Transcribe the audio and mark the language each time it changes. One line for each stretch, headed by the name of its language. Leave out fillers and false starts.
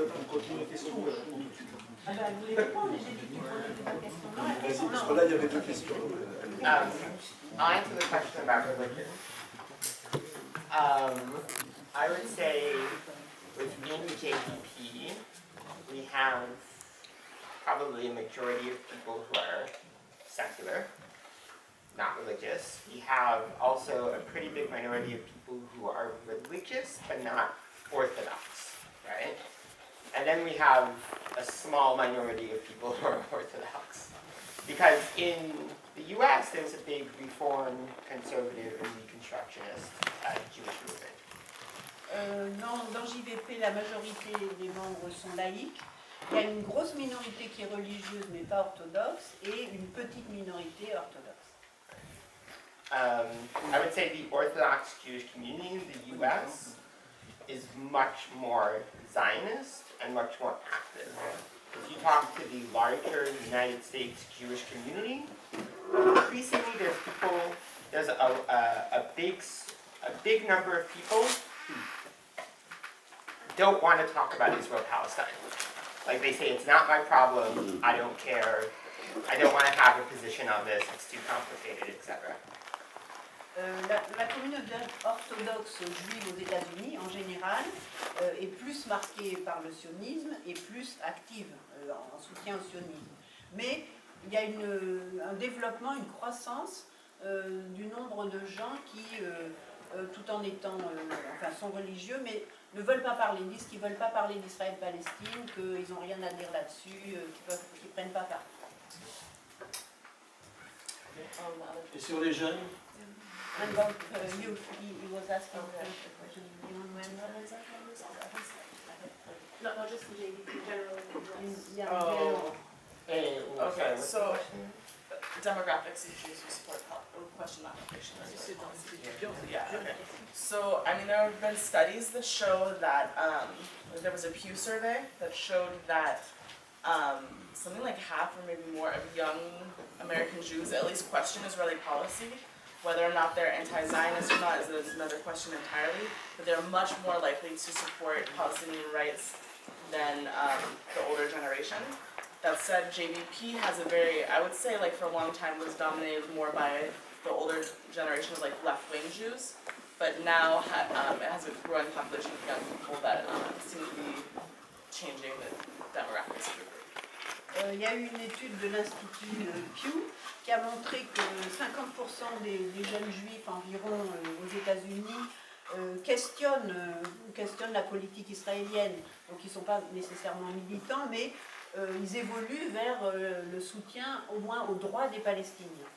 French: pose la question ou elle répond tout de suite? Ah ben, vous voulez répondre, j'ai dit que tu posais ta question. Non, la Vas-y, question, parce non. que là, il y avait deux questions.
English: I'll answer the question about religion. I would say within JVP, we have probably a majority of people who are secular, not religious. We have also a pretty big minority of people who are religious but not orthodox, right? And then we have a small minority of people who are orthodox. Because in the US, there's a big Reform, Conservative, and Reconstructionist Jewish movement.
French: Dans JVP, la majorité des membres sont laïcs. Il y a une grosse minorité qui est religieuse mais pas orthodoxe et une petite minorité orthodoxe.
English: I would say the Orthodox Jewish community in the US is much more Zionist and much more active. If you talk to the larger United States Jewish community, increasingly there's a big number of people who don't want to talk about Israel-Palestine. Like they say, it's not my problem, I don't care, I don't want to have a position on this, it's too complicated, etc.
French: La communauté orthodoxe juive aux États-Unis, en général, est plus marquée par le sionisme et plus active en soutien au sionisme. Mais il y a un développement, une croissance du nombre de gens qui, tout en étant, sont religieux, mais ne veulent pas parler, disent qu'ils ne veulent pas parler d'Israël-Palestine, qu'ils n'ont rien à dire là-dessus, qu'ils ne prennent pas part. Et sur les jeunes?
English: And about youth, he was asking the question. You remember? Not just the JVP, generally. Yeah, Oh. Hey, Okay, what's so the question? demographics of Jews who support question application. Yeah, okay. So, I mean, there have been studies that show that, there was a Pew survey that showed that something like half or maybe more of young American Jews at least question Israeli policy. Whether or not they're anti-Zionist or not is another question entirely, but they're much more likely to support Palestinian rights than the older generation. That said, JVP has a very, I would say, like for a long time was dominated more by the older generation of like left-wing Jews, but now it has a growing population of young people that seem to be changing the demographics of the group.
French: Il y a eu une étude de l'Institut Pew qui a montré que 50% des jeunes juifs environ aux États-Unis questionnent la politique israélienne. Donc ils ne sont pas nécessairement militants, mais ils évoluent vers le soutien au moins aux droits des Palestiniens.